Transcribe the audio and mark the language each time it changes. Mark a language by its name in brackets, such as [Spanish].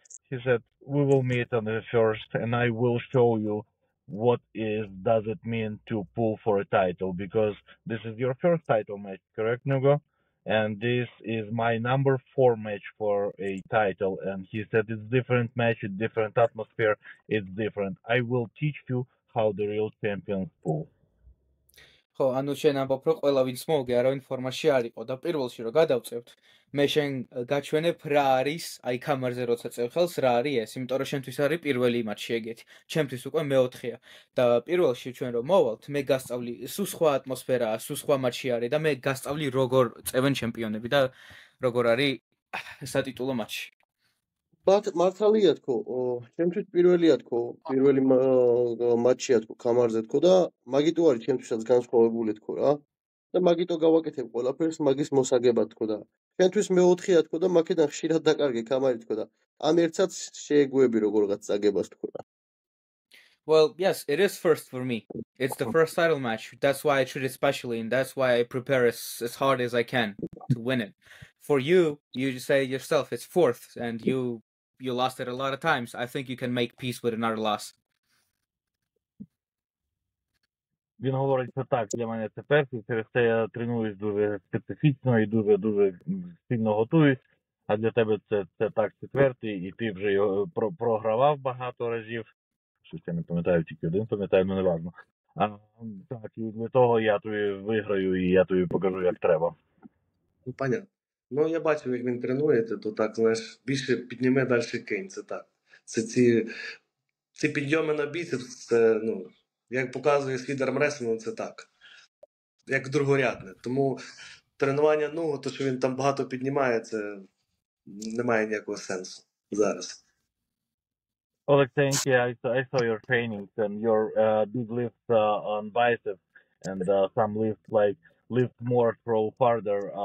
[English] He said, we will meet on the 1st and I will show you what does it mean to pull for a title, because this is your first title match, correct, Nugo? and this is my number 4 match for a title. And he said it's different match, it's different atmosphere, it's different. I will teach you how the real champions pull. [Georgian] ხო, ანუ შენ ამბობ, რომ ყველა ვინც მოვგე, არავინ ფორმაში არ იყო და პირველში რომ გადავწევთ, მე შენ გაჩვენებ რა არის, აი კამერაზე როცა წევ ხელს, რა არის ეს, იმიტომ რომ შენთვის არის პირველი მატჩი ეგეთი. ჩემთვის უკვე მეოთხეა და პირველში ჩვენ რომ მოვალთ, მე გასწავლი, სულ სხვა ატმოსფერაა, სულ სხვა მატჩი არის და მე გასწავლი როგორ წევენ ჩემპიონები და როგორ არის სატიტულო მატჩი. მართალია თქო, ჩემთვის პირველია თქო, პირველი მატჩია თქო კამარზე თქო და მაგიტო არის ჩემთვისაც განსხვავებული თქო რა. და მაგიტო გავაკეთებ ყველაფერს მაგის მოსაგებად თქო და ჩვენთვის მეოთხეა თქო და მაქედან ხშირად დაკარგე კამარი თქო და ამ ერთსაც შეეგუები როგორღაც წაგებას თქო რა. [English] Well, yes, it is first for me. It's the first title match. That's why I treat it specially, and that's why I prepare as hard as I can to win it. For you, you say yourself it's fourth, and you lost it a lot of times. I think you can make peace with another loss. [Ukrainian] Він говорить, що так, для мене це перший, через це я тренуюсь дуже специфічно і дуже сильно готуюсь, а для тебе це так четвертий, і ти вже його програвав багато разів. Щось я не пам'ятаю, тільки один пам'ятаю, ну не важно. Так, і для того я тобі виграю і я тобі покажу, як треба. [Russian] Ну, понятно. [Ukrainian] Ну, я бачив, як він тренує, то так, знаєш, більше підніме, далі кинь, це так. Це ці підйоми на біцепс, це, ну, як показує світ армреслінгу, це так. Як другорядне. Тому тренування ногу, то, що він там багато піднімає, це не має ніякого сенсу зараз. [English] Oleg, thank you. I saw your trainings and your big lifts on biceps and some lifts like lift more, throw farther.